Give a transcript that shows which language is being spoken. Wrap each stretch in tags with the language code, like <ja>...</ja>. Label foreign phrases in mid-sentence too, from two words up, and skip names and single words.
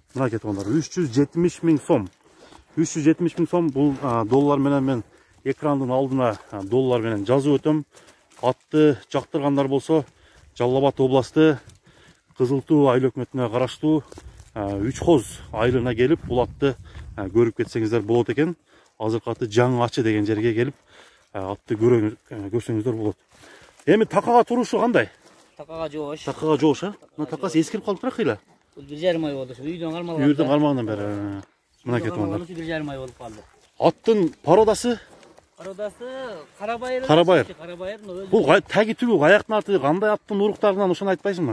<ky>Мынакей туугандар, 370 миң сом. 370 миң сом, бул доллар менен мен экрандын алдына доллар менен жазып өтөм. Атты жактыргандар болсо, Жалал Абад областы Кызыл Туу айыл өкмөтүнө караштуу 3 қоз айылына</ky> <kk>келіп бұл атты көріп кетсеңіздер болады екен.</kk> <ky>Азыркы аты Жаңы Ачы деген жерге</ky> <kk>келіп атты көрсеңіздер болады.</kk> <ky>Эми такага турушу кандай? Такага жоош. Такага жоош, а? Мына такасы эскирип калыптыр кыйла. Бул 1,5 ай болду. Үйдөн кармалган. Үйдөн кармагандан бери. Мына кетип 1,5 ай болуп калды. Аттын породасы? Породасы карабайыр. Карабайыр. Карабайыр. Бул таги түгү аяктын аты кандай аттын уруктарынан ошону айтпайсыңбы?</ky>